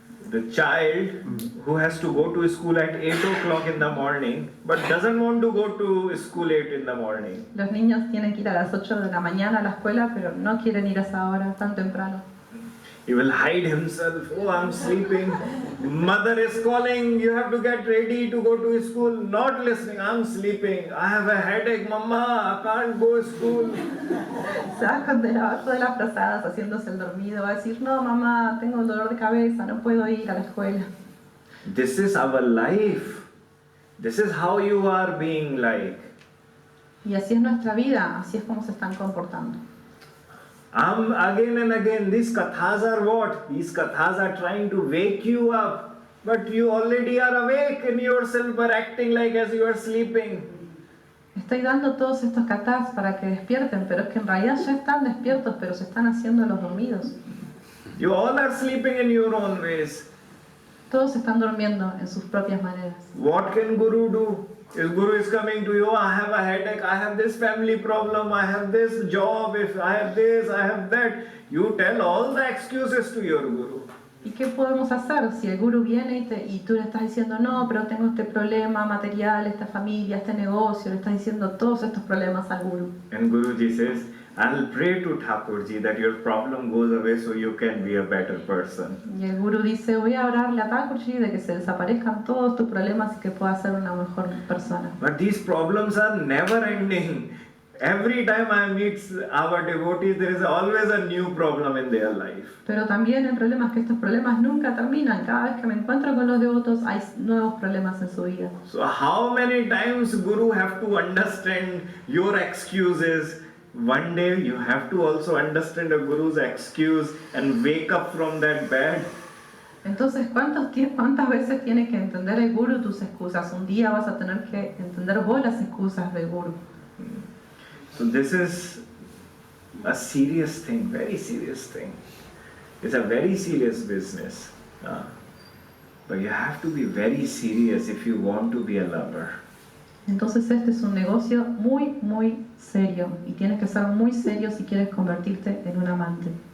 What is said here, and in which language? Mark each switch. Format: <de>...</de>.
<en>The child who has to go to school at 8 o'clock in the morning, but doesn't want to go to school 8 in the morning.</en> <es>Los niños tienen que ir a las 8 de la mañana a la escuela, pero no quieren ir a esa hora tan temprano.</es> <en>He will hide himself. Oh, I'm sleeping. Mother is calling. You have to get ready to go to school. Not listening. I'm sleeping. I have a headache, Mama. I can't go to school.</en> <es>Se va a esconder abajo de las frazadas haciéndose el dormido. Va a decir, no mamá, tengo un dolor de cabeza, no puedo ir a la escuela.</es> <en>This is our life. This is how you are being like.</en> <es>Y así es nuestra vida, así es como se están comportando.</es> <en>Again and again, these kathas are what? These kathas are trying to wake you up. But you already are awake in yourself, but acting like as you are sleeping.</en> <es>Estoy dando todos estos kathas para que despierten, pero es que en realidad ya están despiertos, pero se están haciendo los dormidos.</es> <en>You all are sleeping in your own ways.</en> <es>Todos están durmiendo en sus propias maneras.</es> <en>What can Guru do? If Guru is coming to you, I have a headache, I have this family problem, I have this job, if I have this, I have that. You tell all the excuses to your Guru.</en> <es>¿Y qué podemos hacer si el Guru viene y tú le estás diciendo, no, pero tengo este problema material, esta familia, este negocio, le estás diciendo todos estos problemas al Guru?</es> <en>And Guruji says, I'll pray to Thakurji that your problem goes away so you can be a better person.</en> <es>Y el Guru dice, voy a orarle a Thakurji de que se desaparezcan todos tus problemas y que puedas ser una mejor persona.</es> <en>But these problems are never ending. Every time I meet our devotees, there is always a new problem in their life.</en> <es>Pero también el problema es que estos problemas nunca terminan. Cada vez que me encuentro con los devotos hay nuevos problemas en su vida.</es> <en>So how many times Guru have to understand your excuses? One day you have to also understand a Guru's excuse and wake up from that bed.</en> <es>Entonces, ¿cuántas veces tiene que entender el Guru tus excusas? Un día vas a tener que entender vos las excusas del Guru.</es> <en>So this is a serious thing, very serious thing. It's a very serious business. But you have to be very serious if you want to be a lover.</en> <es>Entonces este es un negocio muy, muy serio y tienes que ser muy serio si quieres convertirte en un amante.</es>